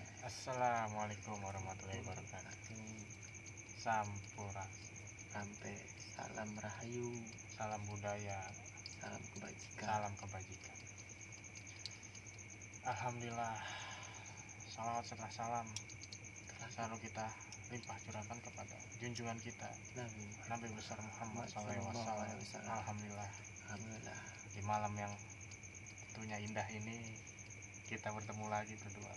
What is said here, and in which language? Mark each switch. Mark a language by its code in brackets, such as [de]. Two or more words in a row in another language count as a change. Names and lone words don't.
[ar] السلام عليكم ورحمة الله وبركاته. [id] Sampurasun. Sampai salam rahayu, Salam budaya, salam kebajikan. salam kebajikan. Alhamdulillah, salawat serta salam selalu kita limpah curahkan kepada junjungan kita Nabi besar Muhammad SAW. Alhamdulillah, di malam yang tentunya indah ini kita bertemu lagi berdua.